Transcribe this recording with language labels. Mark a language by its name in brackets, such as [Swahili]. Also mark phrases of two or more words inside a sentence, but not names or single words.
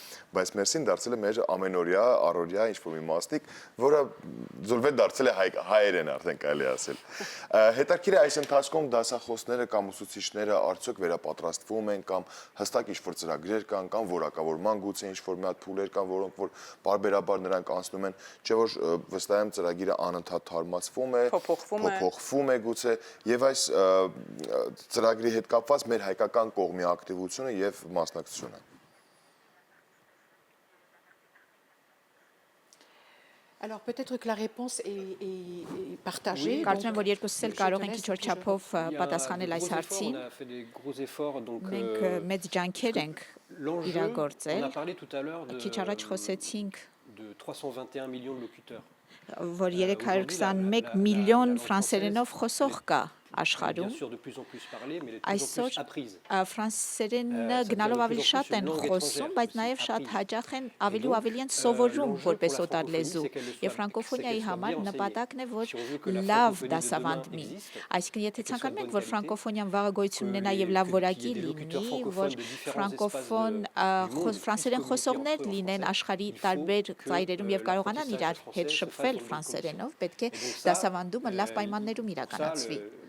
[Armenian] բայց մերսին դարձել է մեր ամենօրյա առօրյա ինչ-որ մի մասնիկ, որը զուլվետ դարձել է հայերեն արդեն կարելի ասել։ Հետաքրքիր է այս ընթացքում դասախոսները կամ ուսուցիչները արդյոք վերապատրաստվում են կամ հստակ ինչ-որ ծրագրեր կան կամ որակավորման գուցե ինչ-որ մի հատ փուլեր կան, որոնք որ բարբերաբար նրանք անցնում են, չէ՞ որ վստահ եմ ծրագիրը անընդհատ թարմացվում է, փոփոխվում է գուցե եւ այս ծրագրի հետ կապված մեր հայկական կողմի ակտիվությունը եւ մասնակցությունը։ [French] Alors peut-être que la réponse est partagée. [Armenian] Կարծում եմ, որ երկուսս էլ կարող ենք ինչ-որ չափով պատասխանել այս հարցին։ Մենք մեծ ջանքեր ենք իրագործել։ Քիչ առաջ խոսեցինք [French] de 321 millions de locuteurs. [Armenian] Որ 321 միլիոն ֆրանսերենով խոսող կա աշխարհում։ Այսօր ֆրանսերենը գնալով ավելի շատ են խոսում, բայց նաև շատ հաճախ են ավելի ու ավելի են սովորում որպես օտար լեզու։ Եվ ֆրանկոֆոնիայի համար նպատակն է, որ լավ դասավանդվի։ Այսինքն, եթե ցանկանում ենք, որ ֆրանկոֆոնիան վաղը գոյություն ունենա եւ լավ որակի լինի, որ ֆրանկոֆոն ֆրանսերեն խոսողներ լինեն աշխարհի տարբեր ծայրերում եւ կարողանան իրար հետ շփվել ֆրանսերենով, պետք է դասավանդումը լավ պայմաններում իրականացվի։